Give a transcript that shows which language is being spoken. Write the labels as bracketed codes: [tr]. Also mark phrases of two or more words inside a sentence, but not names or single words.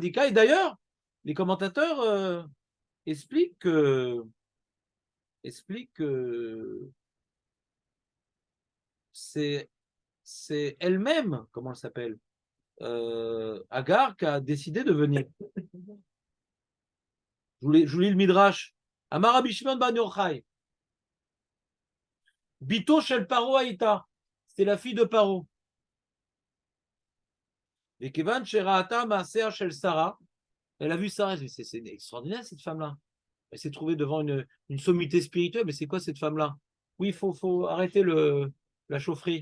[fr] Et d'ailleurs, les commentateurs expliquent que c'est elle-même, comment elle s'appelle, Agar, qui a décidé de venir. Je vous lis le midrash. [he] אמר רבי שמעון בן יוחאי. בתו של פרעה הייתה. [fr] C'était la fille de Paro. [he] Et כיוון שראתה מעשר של שרה. [fr] Elle a vu Sarah. C'est extraordinaire cette femme-là. Elle s'est trouvée devant une sommité spirituelle. Mais c'est quoi cette femme-là? Oui, faut arrêter la chaufferie.